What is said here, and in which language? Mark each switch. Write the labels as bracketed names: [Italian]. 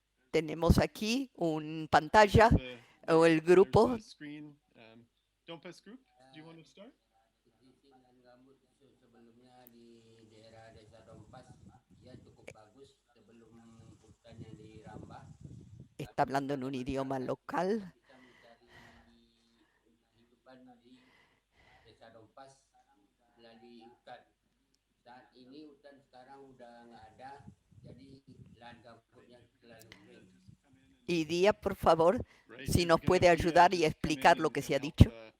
[Spanish] Tenemos aquí una pantalla o el grupo. [English] Donpas Group, do you want to start? [Indonesian] Sebelumnya di daerah Desa Dompas ya cukup bagus sebelum hutannya dirambah. [Spanish] Está hablando en un idioma local. [Indonesian] Kita mencari kehidupan di Desa Dompas melalui hutan. Saat ini hutan sekarang udah nggak ada, jadi lahan gambutnya terlalu kering. [Spanish] Y Día, por favor, si nos puede ayudar y explicar lo que se ha dicho.